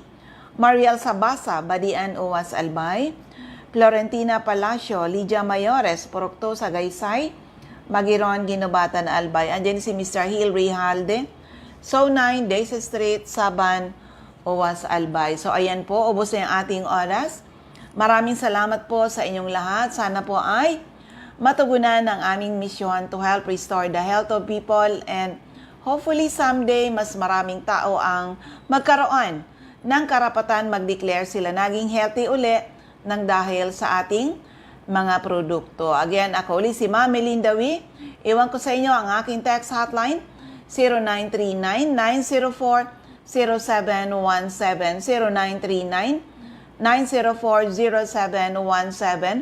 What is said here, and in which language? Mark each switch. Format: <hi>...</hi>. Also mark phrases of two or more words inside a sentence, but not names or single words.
<tl>Mariel Sabasa, Badian, UWAS, Albay. Florentina Palacio, Lydia Mayores, Purok 2, Sagaysay, Magiron, Ginubatan, Albay. Andyan si Mr. Hill Rijalde. So 9, Daisy Street, Saban, UWAS, Albay. So ayan po, ubos na yung ating oras. Maraming salamat po sa inyong lahat. Sana po ay matugunan ang aming misyon</tl> <en>to help restore the health of people and hopefully someday</en> <tl>mas maraming tao ang magkaroon ng karapatan mag-declare sila naging healthy uli nang dahil sa ating mga produkto. Again, ako ulit si Ma'am Melinda Wee. Iwan ko sa inyo ang aking</tl> <en>text hotline</en> <tl>0939-904-0717 0939-904-0717.</tl>